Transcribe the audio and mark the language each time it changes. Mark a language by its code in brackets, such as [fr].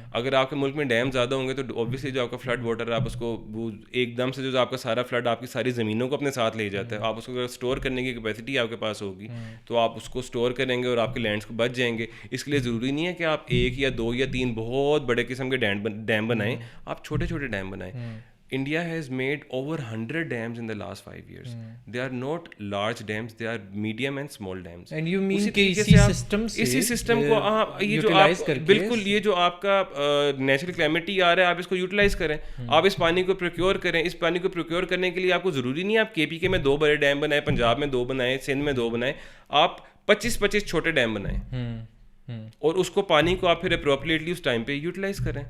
[ur] اگر آپ کے ملک میں ڈیم زیادہ ہوں گے تو اوبویسلی جو آپ کا فلڈ واٹر ہے, آپ اس کو وہ ایک دم سے جو آپ کا سارا فلڈ آپ کی ساری زمینوں کو اپنے ساتھ لے جاتا ہے. آپ اس کو اگر اسٹور کرنے کی کیپیسٹی آپ کے پاس ہوگی تو آپ اس کو اسٹور کریں گے اور آپ کے لینڈس کو بچ جائیں گے. اس کے لیے ضروری نہیں ہے کہ آپ 1 یا 2 یا 3 بہت بڑے قسم کے ڈیم بنائیں, آپ چھوٹے چھوٹے ڈیم بنائیں. [en] India has made over 100 dams in the last 5 years. They are not large dams, they are medium and small dams. And you mean [ur] کہ اسی سسٹم کو یہ جو آپ بالکل یہ جو آپ کا نیچرل کلیمٹی آ رہا ہے آپ اس کو یوٹیلائز کریں. آپ اس پانی کو پروکیور کریں. اس پانی کو پروکیور کرنے کے لیے آپ کو ضروری نہیں ہے آپ KPK میں 2 بڑے ڈیم بنائیں, پنجاب میں 2 بنائیں, سندھ میں 2 بنائیں, آپ 25 چھوٹے ڈیم بنائیں اور اس کو پانی کو آپ پھر اپروپریٹلی اس ٹائم پہ یوٹیلائز کریں.